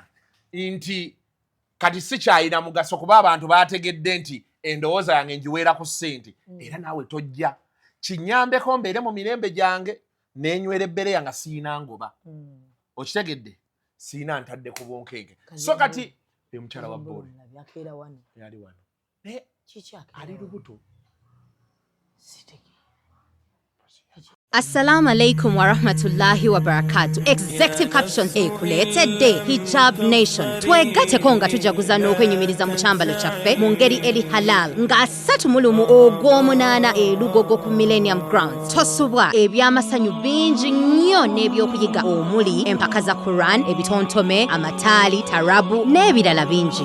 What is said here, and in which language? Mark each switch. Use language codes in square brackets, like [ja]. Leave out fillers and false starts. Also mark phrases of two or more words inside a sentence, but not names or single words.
[lg] nti kati sikyalina mugaso kuba abantu bategedde nti endowooza yange njiweera ku ssente era naawe tojja kinnyambeko mbeere mu mirembe gyange neenywera ebbereya nga siina ngoba okitegedde siina ntadde ku bunkenke so kati mukyala wa Bonna yali wano ali lubuto [ar] السلام عليكم ورحمة الله وبركاته. [en] Executive captions [lg] ekuleetedde Hijab Nation. Twegateko nga tujaguza n'okwenyumiriza mu kyambalo kyaffe mu ngeri eri halal nga 31 ogw'omunaana elugogo ku Millennium Grounds. Tosubwa ebyamasanyu bingi nnyo n'ebyokuyiga omuli empaka za Quran, ebitontome, amataali, tarabu n'ebirala bingi.